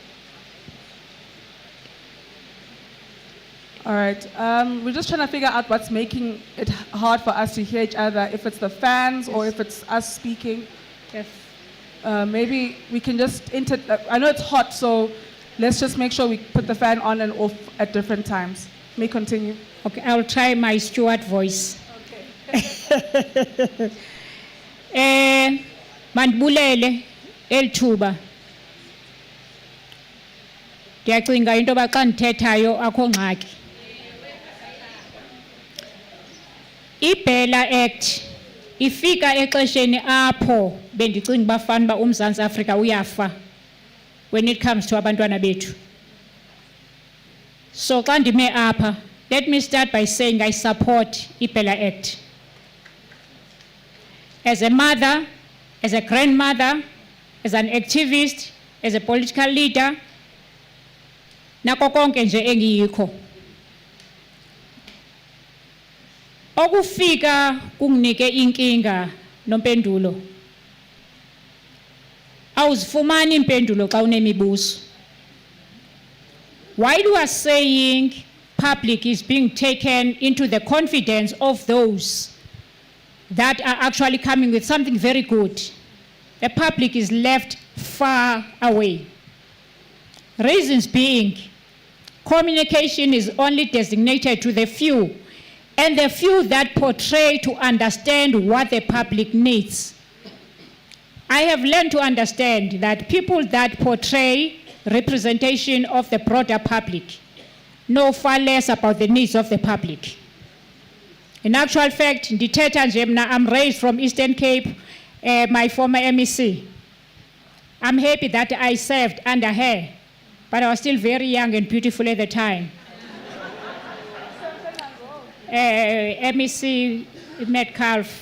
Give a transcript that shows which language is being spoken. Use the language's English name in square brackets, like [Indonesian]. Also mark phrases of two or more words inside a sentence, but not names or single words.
[English] All right, we're just trying to figure out what's making it hard for us to hear each other, if it's the fans or if it's us speaking. Maybe we can just I know it's hot, so let's just make sure we put the fan on and off at different times. May continue. Okay, I'll try my Stuart voice. Okay. [Xhosa] Mandibulele elithuba. Ndiyacinga into yoba xa ndithethayo akho ngxaki. IBELA Act ifika exesheni apho bendicinga uba fanuba uMzantsi Afrika uyafa [English] when it comes to [Xhosa] abantwana bethu. So xa ndime apha, let me start by saying I support IBELA Act. As a mother, as a grandmother, as an activist, as a political leader, [Zulu] nako konke nje engiyikho. Okufika kunginike inkinga nompendulo. [Xhosa] Awuzifumani impendulo xa unemibuzo. [English] While you are saying public is being taken into the confidence of those that are actually coming with something very good. The public is left far away. Reasons being, communication is only designated to the few, and the few that portray to understand what the public needs. I have learned to understand that people that portray representation of the broader public know far less about the needs of the public. In actual fact, [Xhosa] Ndithetha nje mna, [English] I'm raised from Eastern Cape, my former MEC. I'm happy that I served under her, but I was still very young and beautiful at the time. MEC Metcalf.